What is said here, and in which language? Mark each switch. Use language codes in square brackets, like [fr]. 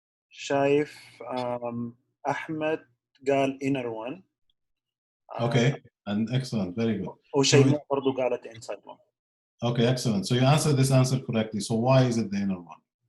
[ar] شايف احمد قال [en] inner one. Okay, and excellent, very good. [ar] وشيماء برضو قالت [en] inside one. Okay, excellent. So you answered this answer correctly. So why is it the inner one?